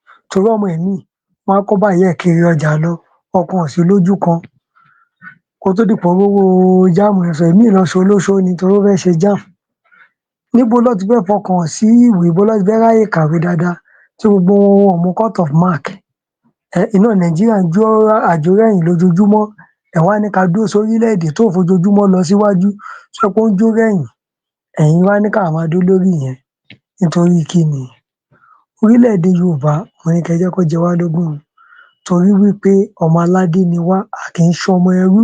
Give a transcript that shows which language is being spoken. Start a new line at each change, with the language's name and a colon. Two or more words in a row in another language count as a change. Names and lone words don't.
Yoruba: Torí ọmọ ẹ̀mí, wọ́n á kó bá ìyá ẹ̀ kiri ọjà lọ. Ọkàn ò sí lójú kan. Kó tó di pé owó jamb yẹn sọ, èmi lọ ṣe olóṣó ni torí ó fẹ́ ṣe jamb. Níbo ló ti fẹ́ fọkàn sí ìwé? Ibo ló ti fẹ́ ráyè kàwé dáadáa? Tí gbogbo wọn ò mú
English: cut of mark.
Yoruba: Ẹ, iná Nàìjíríà ń jó àjò rẹ̀yìn lójoojúmọ́. Ẹ wá ní ká dúró sórílẹ̀-èdè tó fojoojúmọ́ lọ síwájú, tó jẹ́ pé ó ń jó rẹ̀yìn. Ẹ̀yin wá ní ká máa dó lórí ìyẹn. Nítorí kí ni? Orílẹ̀-èdè Yorùbá, mo ní kẹ́ jẹ́ kó jẹ wá lógún o. Torí wípé ọmọ aládé ni wá, a kì í ṣọmọ ẹrú.